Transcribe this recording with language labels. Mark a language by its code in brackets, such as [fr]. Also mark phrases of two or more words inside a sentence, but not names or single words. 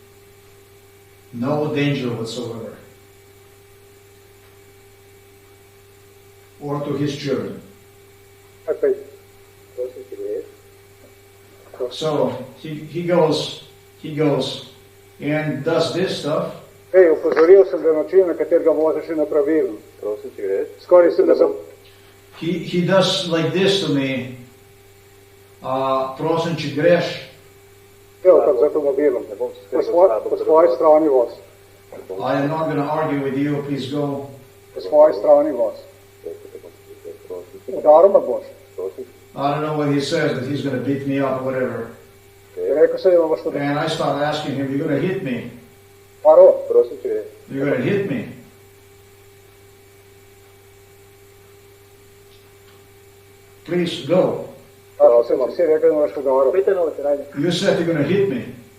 [en] No danger whatsoever. Or to his children. So he goes and does this stuff. [sl] Opozoril sem ga način, na katerega voziš nepravilno. Prosim, če greš. Skoraj sem da [en] He does like this to me. [sl] Prosim, če greš. Evo tako z avtomobilom. Po svoji strani voz. [en] I am not going to argue with you, please go. [sl] Po svoji strani voz. Udaril me boš. [en] I don't know what he says, that he's going to beat me up or whatever. [sl] Rekel sem, da boš to... [en] And I start asking him, you're going to hit me. You're going to hit me. Please go. You said you're going to hit me.